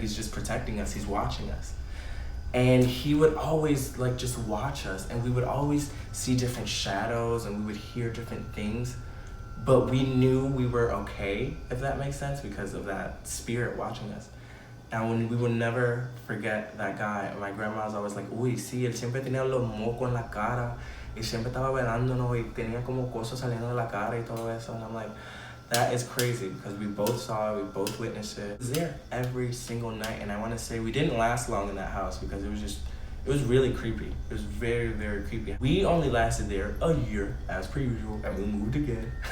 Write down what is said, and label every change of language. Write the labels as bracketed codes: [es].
[en] He's just protecting us. He's watching us. And he would always like just watch us, and we would always see different shadows and we would hear different things. But we knew we were okay, if that makes sense, because of that spirit watching us. And we would never forget that guy. My grandma was always like, [es] uy, sí, él siempre tenía los mocos en la cara. Y siempre estaba velándonos y tenía como cosas saliendo de la cara y todo eso. [en] And I'm like, that is crazy, because we both saw it, we both witnessed it. It was there every single night. And I want to say we didn't last long in that house because it was really creepy. It was very, very creepy. We only lasted there a year, as per usual, and we moved again.